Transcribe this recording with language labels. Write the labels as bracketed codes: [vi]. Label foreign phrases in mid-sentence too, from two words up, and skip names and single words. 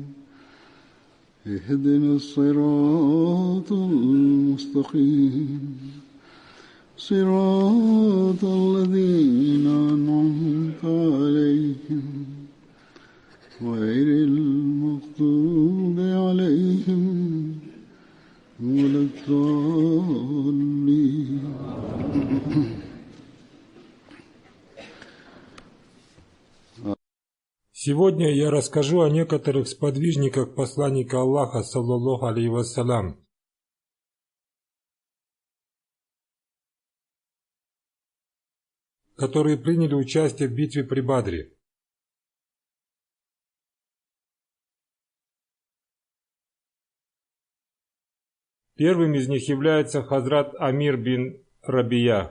[ar] اهدنا الصراط المستقيم صراط الذين أنعمت عليهم غير المغضوب عليهم ولا الضالين. [ru] Сегодня я расскажу о некоторых сподвижниках посланника Аллаха, [ar] صلى الله عليه وسلم, [ru] которые приняли участие в битве при Бадре. Первым из них является Хазрат Амир бин Рабия.